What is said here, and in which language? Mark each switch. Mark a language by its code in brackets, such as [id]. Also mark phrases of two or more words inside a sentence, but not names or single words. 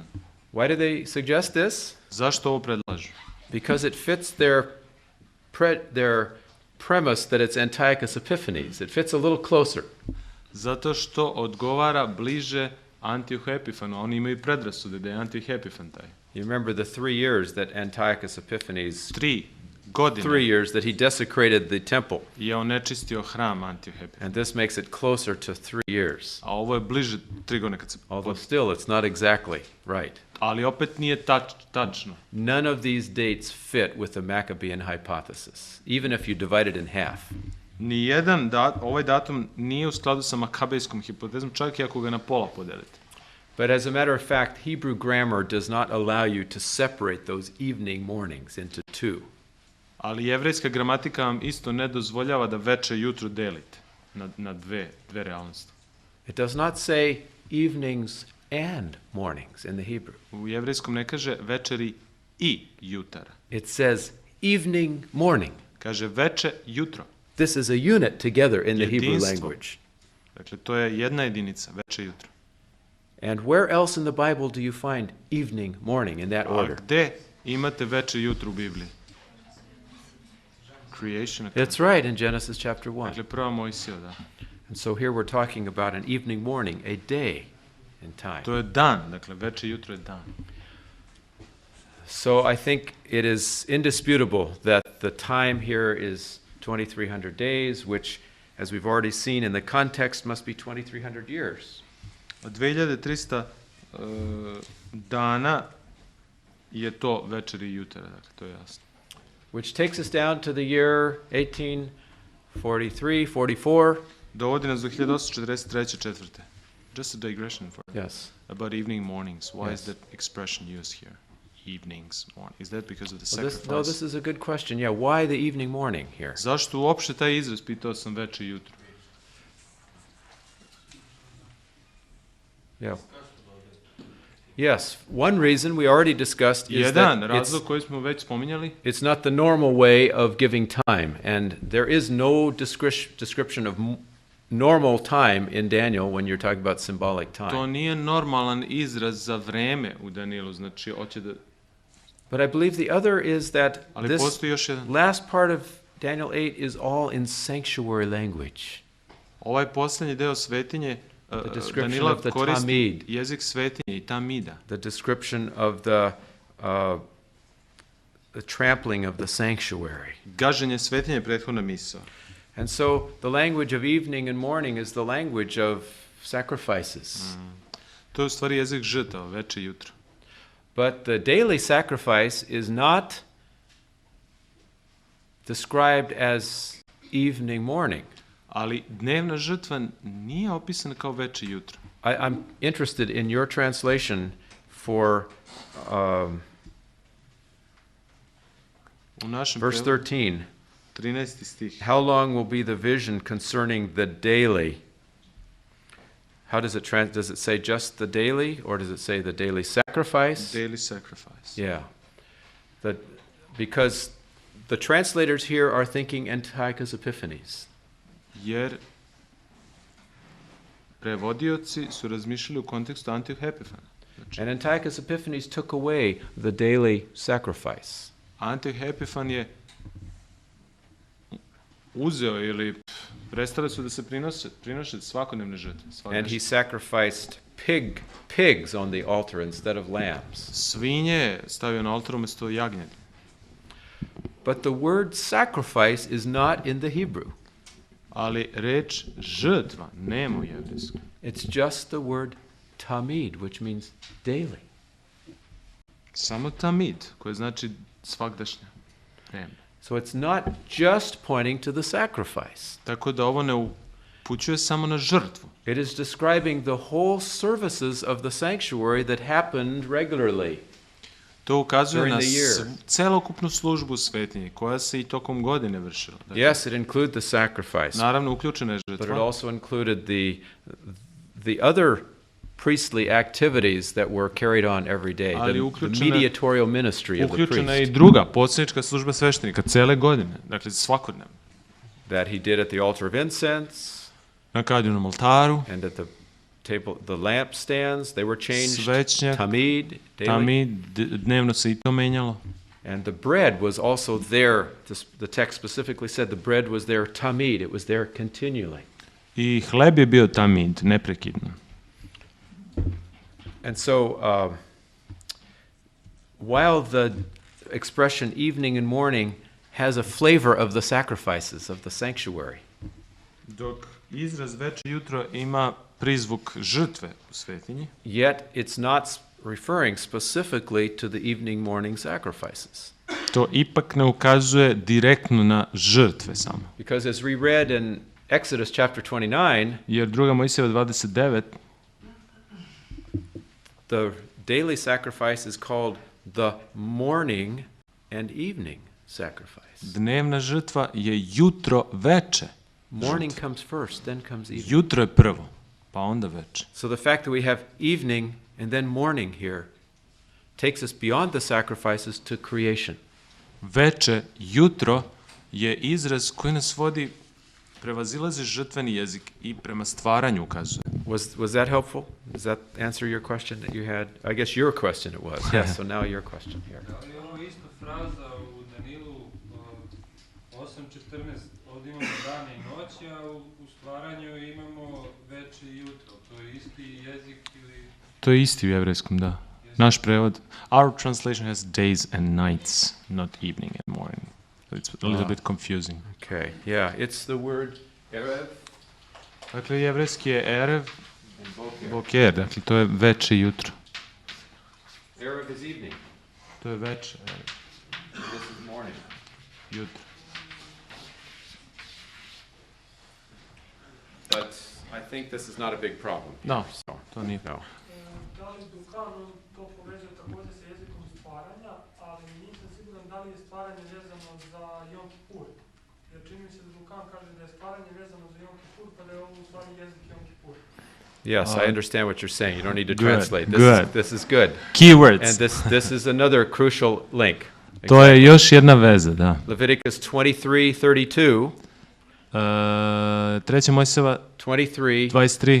[en] Why do they suggest this? [sr] Zašto ovo predlažu? [en] Because it fits their premise that it's Antiochus Epiphanes. It fits a little closer. [sr] Zato što odgovara bliže Antiohu Epifanu. Oni imaju predrasude da je Antioh Epifan taj. [en] You remember the 3 years that Antiochus Epiphanes, [sr] 3 godine [en] 3 years that he desecrated the temple. [sr] je onečistio hram Antioh Epifan. [en] And this makes it closer to 3 years. [sr] A ovo je bliže 3 godine kad se... [en] Although still it's not exactly right. [sr] Ali opet nije tačno. [en] None of these dates fit with the Maccabean hypothesis, even if you divide it in half. [sr] Nijedan ovaj datum nije u skladu sa makabejskom hipotezom, čak i ako ga na pola podelite. [en] But as a matter of fact, Hebrew grammar does not allow you to separate those evening mornings into two. [sr] Ali jevrejska gramatika vam isto ne dozvoljava da veče i jutro delite na dve realnosti. [en] It does not say evenings and mornings in the Hebrew. [sr] U jevrejskom ne kaže večeri i jutara. [en] It says evening, morning. [sr] Kaže veče, jutro. [en] This is a unit together in the Hebrew [sr] Jedinstvo. [en] language. [sr] Dakle, to je jedna jedinica, veče, jutro. [en] And where else in the Bible do you find evening, morning in that [sr] A [en] order? [sr] gde imate veče, jutro u Bibliji? [en] Creation. That's right, in Genesis chapter 1. [sr] Dakle, prva Mojsija, da. [en] And so here we're talking about an evening, morning, a day in time. [sr] To je dan, dakle, veče, jutro je dan. [en] So I think it is indisputable that the time here is 2,300 days, which, as we've already seen in the context, must be 2,300 years. [sr] 2300 dana je to večeri i jutara, dakle, to je jasno. [en] Which takes us down to the year 1843, 44. [sr] Dovodi nas do 1843. [en] Just a digression for Yes. about evening mornings. Why is Yes. that expression used here? Evenings, morning. Is that because of the Well, sacrifice? this is a good question. Yeah, why the evening, morning here? [sr] Zašto uopšte taj izraz, pitao sam veče i jutro? [en] Yeah. Yes, one reason we already discussed is [sr] Jedan [en] that [sr] razlog koji smo već spominjali, [en] it's not the normal way of giving time, and there is no description of normal time in Daniel when you're talking about symbolic [sr] to [en] time. [sr] nije normalan izraz za vreme u Danielu, znači hoće da... [en] But I believe the other is that [sr] Ali [en] this [sr] postoji još jedan. [en] last part of Daniel 8 is all in sanctuary language. [sr] Ovaj posljednji deo svetinje, [en] description [sr] Danila [en] of the [sr] koristi tamid. jezik svetinje i tamida. [en] The description of the trampling of the sanctuary. [sr] Gaženje svetinje je prethodna misao. [en] And so the language of evening and morning is the language of sacrifices. [sr] To je u stvari jezik žrtava, veče i jutro. [en] But the daily sacrifice is not described as evening, morning. [sr] Ali dnevna žrtva nije opisana kao veče i jutro. [en] I'm interested in your translation for [sr] U našem [en] verse [sr] prevodu, [en] 13. [sr] 13. stih. [en] How long will be the vision concerning the daily? How does it does it say just the daily, or does it say the daily sacrifice? Daily sacrifice. Yeah. Because the translators here are thinking Antiochus Epiphanes. [sr] Jer prevodioci su razmišljali u kontekstu Antioh Epifana. Znači, [en] And Antiochus Epiphanes took away the daily sacrifice. [sr] Antioh Epifan je uzeo ili Prestale su da se prinose svakodnevne žrtve. [en] And he sacrificed pigs on the altar instead of lambs. [sr] Svinje je stavio na oltar umjesto jagnjadi. [en] But the word sacrifice is not in the Hebrew. [sr] Ali reč žrtva nema u jevrejskom. [en] It's just the word tamid, which means daily. [sr] Samo tamid, koje znači svagdašnje vreme. [en] So it's not just pointing to the sacrifice. [sr] Tako da ovo ne upućuje samo na žrtvu. [en] It is describing the whole services of the sanctuary that happened regularly. [sr] To ukazuje na celokupnu službu u svetinji, koja se i tokom godine vršila. Dakle, [en] yes, it included the sacrifice. [sr] Naravno, uključena je žrtva. [en] But it also included the other priestly activities that were carried on every day, the mediatorial ministry of the priest. [sr] Uključena je i druga posrednička služba sveštenika cele godine, dakle svakodnevno. [en] That he did at the altar of incense. [sr] Na kadilnom oltaru. [en] And at the lampstands, they were changed. [sr] Svećnjak, tamid, dnevno se i to menjalo. [en] And the bread was also there. The text specifically said the bread was there tamid. It was there continually. [sr] I hleb je bio tamid, neprekidno. [en] And so, while the expression evening and morning has a flavor of the sacrifices of the sanctuary, [sr] dok izraz veče i jutro ima prizvuk žrtve u svetinji, [en] yet it's not referring specifically to the evening morning sacrifices. [sr] To ipak ne ukazuje direktno na žrtve samo. [en] Because as we read in Exodus chapter 29, [sr] jer 2. Mojsijeva 29, [en] the daily sacrifice is called the morning and evening sacrifice. [sr] Dnevna žrtva je jutro veče. [en] Morning comes first, then comes evening. [sr] Jutro je prvo, pa onda veče. [en] So the fact that we have evening and then morning here takes us beyond the sacrifices to creation. [sr] Veče, jutro je izraz koji nas vodi, prevazilazi žrtveni jezik i prema stvaranju ukazuje. [en] Was that helpful? Does that answer your question that you had? I guess your question it was. Yes, so now your question here. [sr] Da li je ovo isto fraza u Danilu 8.14? Ovdje imamo dane i noći, a u stvaranju imamo veče i jutro. To je isti jezik ili... To je isti u jevrejskom, da. Naš prevod. [en] Our translation has days and nights, not evening and morning. It's a little bit confusing. Okay, yeah, it's the word erev. [sr] Dakle, jevrejski je erev, boker, dakle, to je veče i jutro. [en] Erev is evening. [sr] To je veče, [en] This is morning. [sr] Jutro. [en] But I think this is not a big problem. [sr] No, to nije. No. Da li Dukan to povezuje također sa jezikom stvaranja, ali nisam siguran da li je stvaranje vezano za Jom Kipur. Jer čini mi se da Dukan kaže da je stvaranje vezano za Jom Kipur, pa da je ovo u stvari jezik Jom Kipur. [en] Yes, I understand what you're saying. You don't need to good, translate. This is good. Keywords. And this is another crucial link. [sr] To je još jedna veza, da. [en] Leviticus 23:32. [sr] 3. Mojsijeva 23, 23,